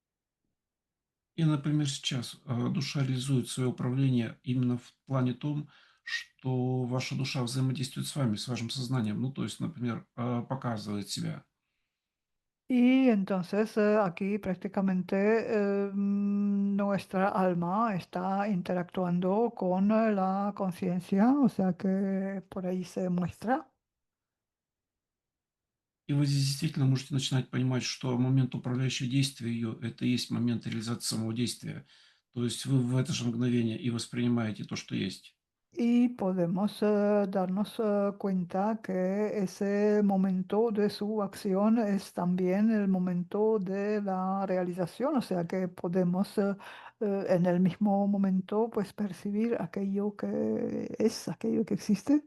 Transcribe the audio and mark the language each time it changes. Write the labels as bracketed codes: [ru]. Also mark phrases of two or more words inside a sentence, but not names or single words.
[ru] И, например, сейчас душа реализует свое управление именно в плане том, что ваша душа взаимодействует с вами, с вашим сознанием. Ну, то есть, например, показывает себя. [es] Y entonces aquí prácticamente nuestra alma está interactuando con la conciencia, o sea que por ahí se muestra. [ru] И вы здесь действительно можете начинать понимать, что момент управляющего действия ее– это и есть момент реализации самого действия. То есть вы в это же mгновение и воспринимаете то, что есть. [es] Y podemos darnos cuenta que ese momento de su acción es también el momento de la realización, o sea que podemos en el mismo momento pues percibir aquello que es, aquello que existe.